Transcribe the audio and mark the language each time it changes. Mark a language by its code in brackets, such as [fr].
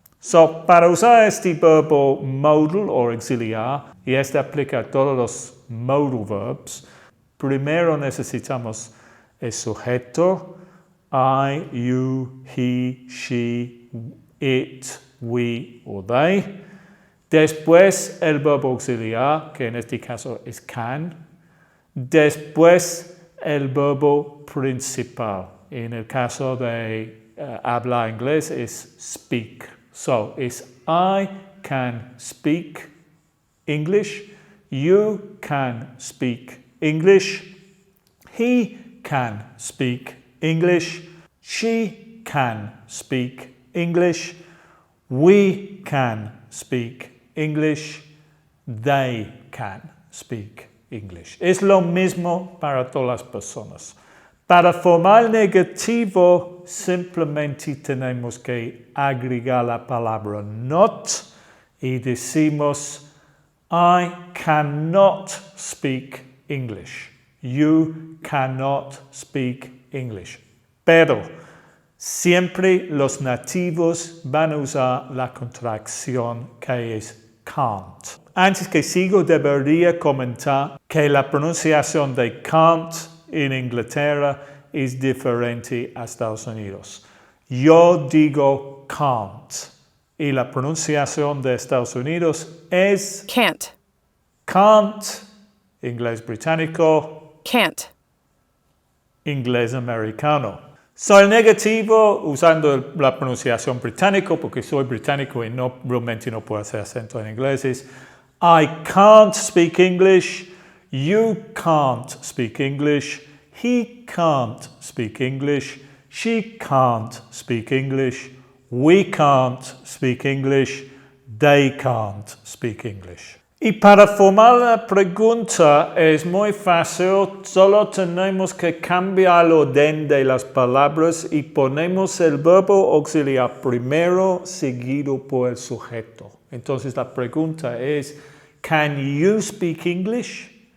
[es] So, para usar este verbo modal o auxiliar, y este aplica a todos los modal verbs, primero necesitamos el sujeto, I, you, he, she, it, we o they. Después el verbo auxiliar, que en este caso es can. Después el verbo principal. En el caso de hablar inglés es speak. [en] So, it's I can speak English. You can speak English. He can speak English. She can speak English. We can speak English. They can speak English. [es] Es lo mismo para todas las personas. Para formar negativo, simplemente tenemos que agregar la palabra not y decimos I cannot speak English. [en] You cannot speak English. [es] Pero siempre los nativos van a usar la contracción que es can't. Antes que sigo, debería comentar que la pronunciación de can't en Inglaterra es diferente a Estados Unidos. Yo digo can't y la pronunciación de Estados Unidos es [en] Can't. [es] Can't, inglés británico. [en] Can't. [es] Inglés americano. Soy negativo usando la pronunciación británico porque soy británico y realmente no puedo hacer acento en inglés. [en] Es I can't speak English. You can't speak English. He can't speak English. She can't speak English. We can't speak English. They can't speak English. [es] Y para formar la pregunta es muy fácil, solo tenemos que cambiar el orden de las palabras y ponemos el verbo auxiliar primero seguido por el sujeto. Entonces la pregunta es, can you speak English?